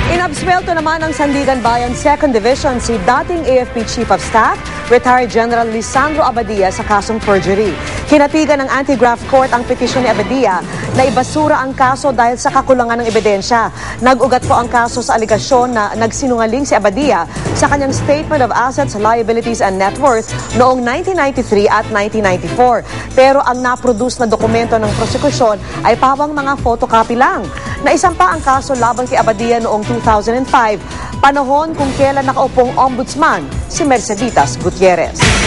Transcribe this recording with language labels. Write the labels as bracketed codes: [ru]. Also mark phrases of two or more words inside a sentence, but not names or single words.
[tl] Inabsuelto naman ang Sandigan Bayan 2nd Division si dating AFP [en] Chief of Staff, [tl] retired General Lisandro Abadia sa kasong perjury. Hinatigan ng Anti-Graft Court ang petisyon ni Abadia na ibasura ang kaso dahil sa kakulangan ng ebidensya. Nag-ugat po ang kaso sa aligasyon na nagsinungaling si Abadia sa kanyang Statement of Assets, Liabilities and Net Worth noong 1993 at 1994. Pero ang naproduce na dokumento ng prosekusyon ay pawang mga photocopy lang. Naisampa ang kaso laban kay Abadia noong 2005, panahon kung kailan nakaupong ombudsman si Merceditas Gutierrez.